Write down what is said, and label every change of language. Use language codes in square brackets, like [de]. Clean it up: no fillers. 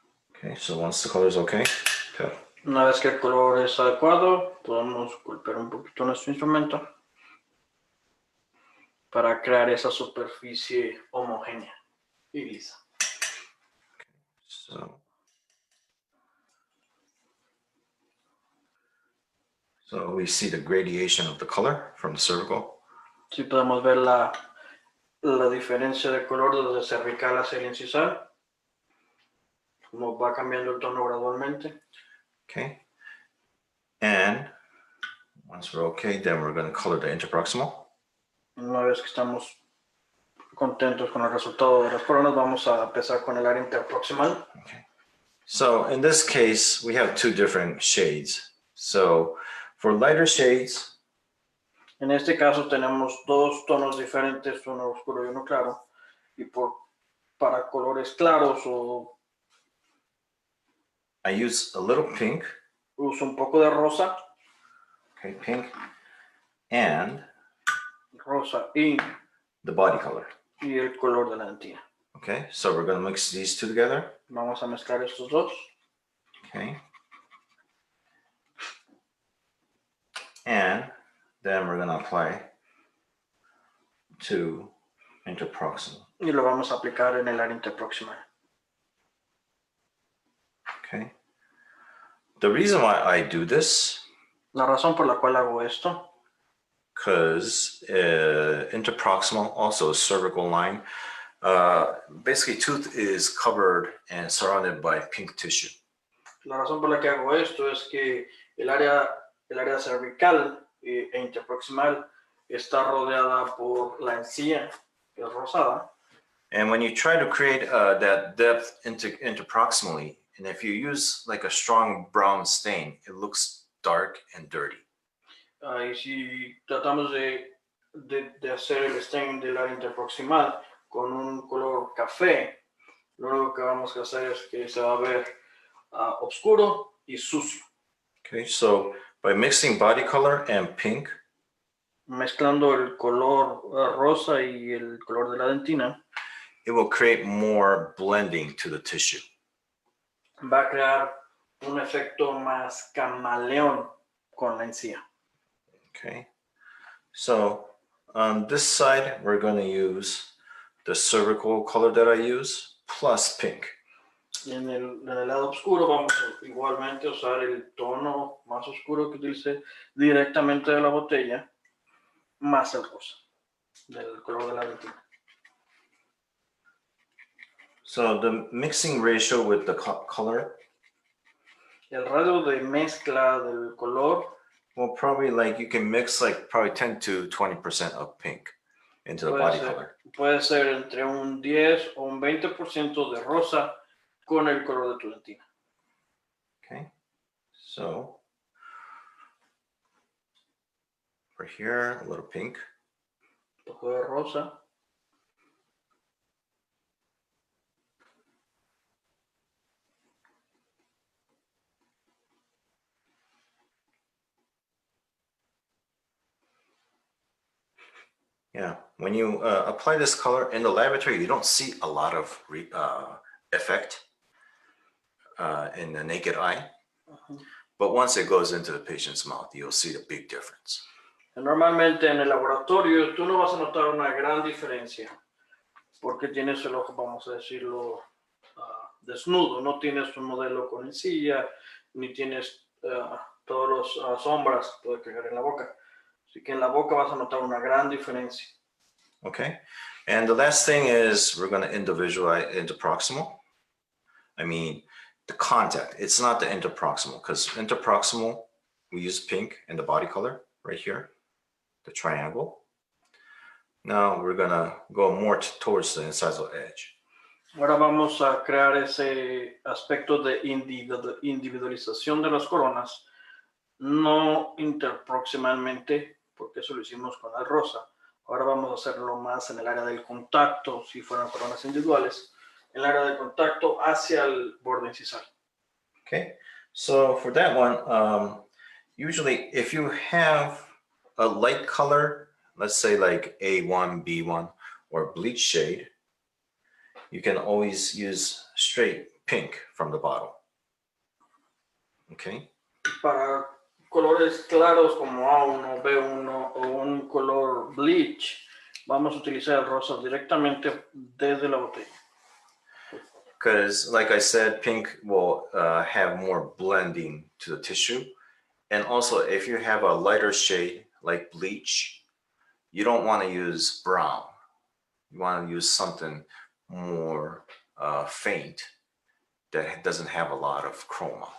[en] Okay, so once the color is okay, [es] Una vez que el color es adecuado, podemos golpear un poquito nuestro instrumento para crear esa superficie homogénea y lisa. [en] So we see the gradation of the color from the cervical. [es] Sí podemos ver la diferencia de color desde el cervical hacia el incisal. Como va cambiando el tono gradualmente. [en] Okay. And once we're okay, then we're going to color the interproximal. [es] Una vez que estamos contentos con el resultado de las coronas, vamos a empezar con el área interproximal. [en] Okay. So in this case, we have two different shades. So for lighter shades, [es] en este caso tenemos dos tonos diferentes, uno oscuro y uno claro. Y para colores claros [en] I use a little pink. [es] Uso un poco de rosa. [en] Okay, pink. And [es] Rosa y [en] the body color. [es] Y el color de la dentina. [en] Okay, so we're going to mix these two together. [es] Vamos a mezclar estos dos. [en] Okay. And then we're going to apply to interproximal. [es] Y lo vamos a aplicar en el área interproximal. [en] Okay. The reason why I do this, [es] La razón por la cual hago esto, [en] because interproximal, also a cervical line, basically tooth is covered and surrounded by pink tissue. [es] la razón por la que hago esto es que el área cervical e interproximal está rodeada por la encía, que es rosada. [en] And when you try to create that depth interproximally, and if you use like a strong brown stain, it looks dark and dirty. [es] Y si tratamos de hacer el stain del área interproximal con un color café, lo único que vamos a hacer es que se va a ver oscuro y sucio. [en] Okay, so by mixing body color and pink, [es] Mezclando el color rosa y el color de la dentina, [en] it will create more blending to the tissue. [es] va a crear un efecto más camaleón con la encía. [en] Okay, so on this side, we're going to use the cervical color that I use plus pink. [es] Y en el lado oscuro vamos a igualmente usar el tono más oscuro que utilicé directamente de la botella, más el rosa, del color de la dentina. [en] So the mixing ratio with the color [es] El radio de mezcla del color, [en] well, probably like you can mix like probably 10 to 20% of pink into the body color. [es] Puede ser entre un 10 o un 20% de rosa con el color de tu dentina. [en] Okay, so for here, a little pink. [es] Un poco de rosa. [en] Yeah, when you apply this color in the laboratory, you don't see a lot of effect in the naked eye. But once it goes into the patient's mouth, you'll see the big difference. [es] Normalmente en el laboratorio tú no vas a notar una gran diferencia porque tienes el ojo, vamos a decirlo, desnudo. No tienes un modelo con encilla, ni tienes todas las sombras que puede crear en la boca. Así que en la boca vas a notar una gran diferencia. [en] Okay, and the last thing is we're going to individualize interproximal. I mean, the contact, it's not the interproximal, because interproximal, we use pink in the body color right here, the triangle. Now we're going to go more towards the incisal edge. [es] Ahora vamos a crear ese aspecto de individualización de las coronas, no interproximalmente, porque eso lo hicimos con el rosa. Ahora vamos a hacerlo más en el área del contacto, si fueran coronas individuales, en el área del contacto hacia el borde incisal. [en] Okay, so for that one, usually if you have a light color, let's say like A1, B1, or bleach shade, you can always use straight pink from the bottle. Okay. [es] Para colores claros como A1, B1 o un color bleach, vamos a utilizar el rosa directamente desde la botella. [en] Because like I said, pink will have more blending to the tissue. And also if you have a lighter shade like bleach, you don't want to use brown. You want to use something more faint that doesn't have a lot of chroma.